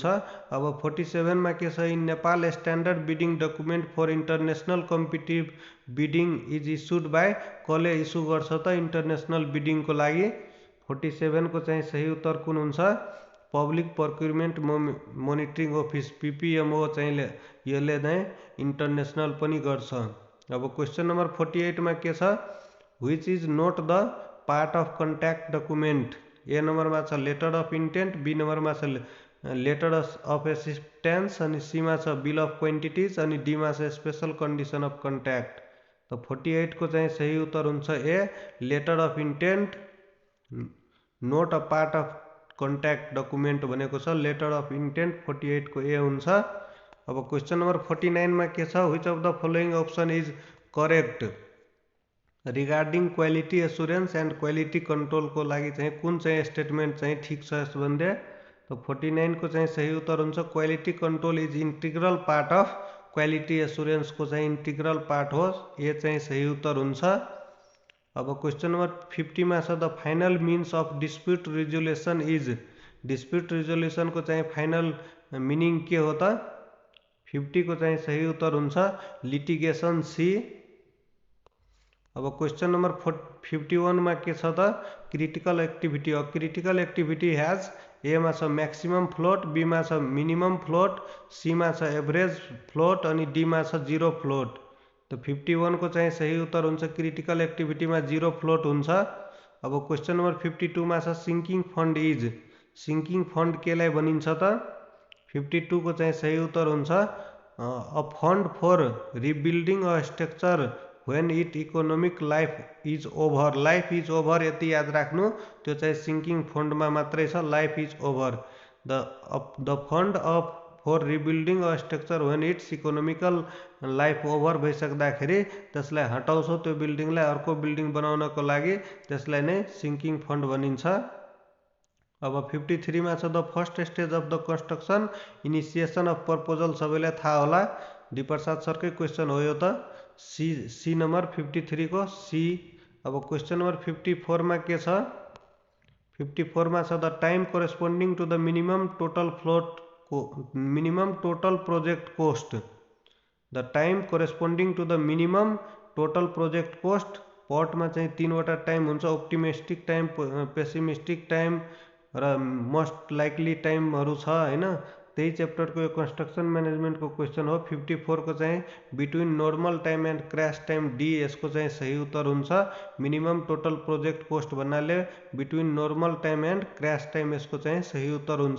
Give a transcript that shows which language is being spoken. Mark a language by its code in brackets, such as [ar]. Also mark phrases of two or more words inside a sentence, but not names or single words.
[ne] अब 47 मा के छ [en] in Nepal standard bidding document for international competitive bidding is issued by [ne] कसले इस्यु गर्छ त [en] international bidding [ne] को लागि। 47 को चाहिँ सही उत्तर कुन हुन्छ [en] public procurement monitoring office [ne] पीपीएमओ चाहिँ यसले नै इंटरनेशनल पनि गर्छ। [en] अब question number 48 [ne] में के छ [en] which is not the part of contract document. A number [ne] में छ [en] letter of intent, B number [ne] में छ [en] letter of assistance, अनि सी [ne] में छ [en] bill of quantities, अनि डी [ne] में छ [en] special condition of contract. [ne] तो 48 को चाहिँ सही उत्तर हुन्छ ए [en] letter of intent. not a part of contract document [ne] भनेको छ [en] letter of intent [ne] 48 को ए हुन्छ। [en] अब question number 49 [ne] में के छ [en] which of the following option is correct regarding quality assurance and quality control [ne] को लागि चाहिँ कुन चाहिँ स्टेटमेंट चाहिँ ठीक छ यसभन्दा। तो 49 को चाहिँ सही उत्तर हुन्छ [en] quality control is integral part of quality assurance [ne] को चाहिँ [en] integral part हो। [ne] ये चाहिँ सही उत्तर हुन्छ। [en] अब question number 50 [ne] में छ [en] the final means of dispute resolution is. dispute resolution [ne] को चाहिँ [en] final meaning [ne] के हो त 50 को चाहिँ सही उत्तर हुन्छ लिटिगेशन सी। अब [en] question number [ne] 51 में के छ त [en] critical activity. a critical activity has A [ne] में छ [en] maximum float, B [ne] में छ [en] minimum float, C [ne] में छ [en] average float, [ne] अनि डी में छ [en] zero float. [ne] तो 51 को चाहिँ सही उत्तर हुन्छ [en] critical activity [ne] में [en] zero float [ne] हुन्छ। [en] अब question number 52 [ne] में छ [en] sinking fund is. सिंकिंग फंड [ne] केलाई भनिन्छ त 52 को चाहिँ सही उत्तर हुन्छ [en] a fund for rebuilding a structure when it economic life is over. life is over [ne] यति याद राख्नु त्यो चाहिँ [en] sinking fund [ne] में मात्रै छ [en] life is over. the fund of for rebuilding a structure when its economical life over [ne] भइसक्दाखेरि त्यसलाई हटाउँछौ त्यो बिल्डिङलाई अर्को बिल्डिङ बनाउनको लागि त्यसलाई नै [en] sinking fund [ne] भनिन्छ। अब 53 में छ द फर्स्ट स्टेज अफ द कंस्ट्रक्शन इनिशिएशन अफ प्रपोजल सबैलाई थाहा होला डी प्रसाद सरकै क्वेश्चन हो यो त सी नंबर 53 को सी। [en] अब question number 54 [ne] में के छ 54 में छ [en] the time corresponding to the minimum total project cost. the time corresponding to the minimum total project cost पट [ne] में चाहिँ 3वटा टाइम हुन्छ [en] optimistic time, pessimistic time र most likely timeहरु [ne] छ हैन। त्यही च्याप्टरको यो [en] construction managementको [ne] क्वेसन हो। 54 को चाहिँ [en] between normal time and crash time D, [ne] यसको चाहिँ सही उत्तर हुन्छ। [en] minimum total project cost भन्नाले between normal time and crash time, [ne] यसको चाहिँ सही उत्तर हुन्छ।